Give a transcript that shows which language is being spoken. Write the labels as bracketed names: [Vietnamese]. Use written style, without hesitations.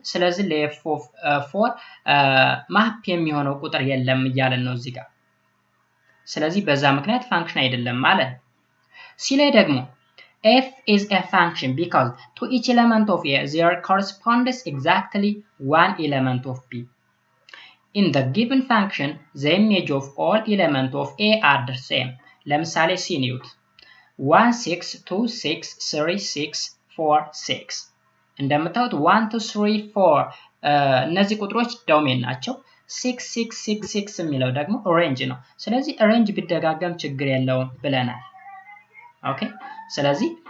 [Amharic] ስለዚህ ለf of 4 ማፕ የሚሆነው ቁጥር የለም እያለን ነው እዚህ ጋር። ስለዚህ በዛ ምክንያት ፋንክሽን አይደለም ማለት ነው። [English] ሲ ላይ ደግሞ f is a function because to each element of a there corresponds exactly one element of b. In the given function the image of all elements of a are the same. [Amharic] ለምሳሌ ሲ ኒውት 1 6 2 6 3 6 4 6 እንደምታዩት 1 2 3 4 እነዚህ ቁጥሮች ዶሜን ናቸው። 6 6 6 6 የሚለው ደግሞ ሬንጅ ነው። ስለዚህ ሬንጅ ቢደጋገም ችግር የለውም ብለናል። ኦኬ ስለዚህ